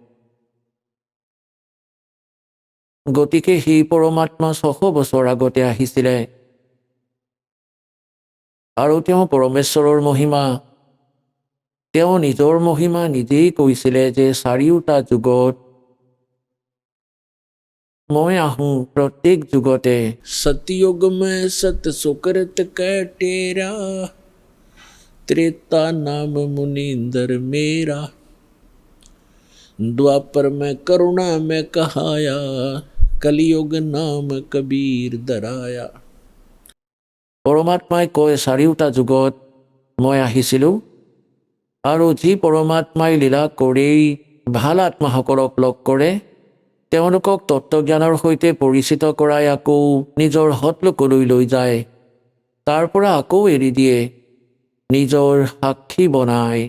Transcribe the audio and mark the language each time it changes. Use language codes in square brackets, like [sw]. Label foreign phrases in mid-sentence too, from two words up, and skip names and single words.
[as] গতিকে সেই পৰমাত্মা 600 বছৰ আগতে আহিছিলে আৰু তেওঁ পৰমেশ্বৰৰ মহিমা, তেওঁ নিজৰ মহিমা নিজেই কৈছিলে যে 4টা যুগত মই আহোঁ, প্ৰত্যেক যুগতে। [hi] सतयुग में सत सुकृत कै टेरा, त्रेता नाम मुनींदर मेरा, द्वापर में करुणा में कहाया, कलियुग नाम कबीर दराया। [as] পৰমাত্মাই কয় 4টা যুগত মই আহিছিলোঁ, আৰু যি পৰমাত্মাই লীলা কৰি ভাল আত্মাসকলক লগ কৰে তেওঁলোকক তত্ত্বজ্ঞানৰ সৈতে পৰিচিত কৰাই আকৌ নিজৰ সৎলোকলৈ লৈ যায়, তাৰ পৰা আকৌ এৰি দিয়ে, নিজৰ সাক্ষী বনায়।